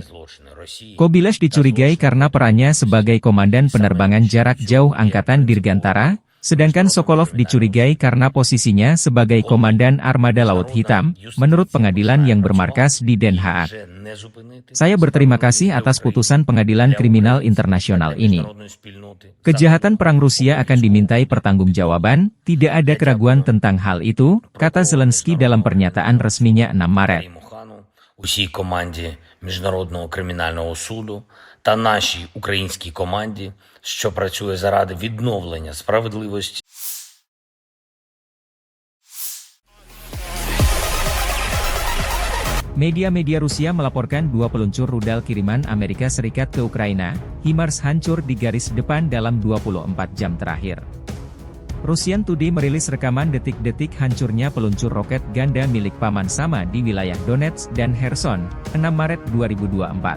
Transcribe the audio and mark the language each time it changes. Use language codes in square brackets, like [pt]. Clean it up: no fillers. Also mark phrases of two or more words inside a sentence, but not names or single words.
[id] Kobylash dicurigai karena perannya sebagai komandan penerbangan jarak jauh Angkatan Dirgantara, sedangkan Sokolov dicurigai karena posisinya sebagai komandan Armada Laut Hitam, menurut pengadilan yang bermarkas di Den Haag. Saya berterima kasih atas putusan Pengadilan Kriminal Internasional ini. Kejahatan perang Rusia akan dimintai pertanggungjawaban, tidak ada keraguan tentang hal itu, kata Zelensky dalam pernyataan resminya 6 Maret. [uk] Усій команді Міжнародного кримінального суду та нашій українській команді, що працює заради відновлення справедливості. [id] Media-media Rusia melaporkan 2 peluncur rudal kiriman Amerika Serikat ke Ukraina, HIMARS hancur di garis depan dalam 24 jam terakhir. Russian Today merilis rekaman detik-detik hancurnya peluncur roket ganda milik Paman Sama di wilayah Donetsk dan Kherson, 6 Maret 2024.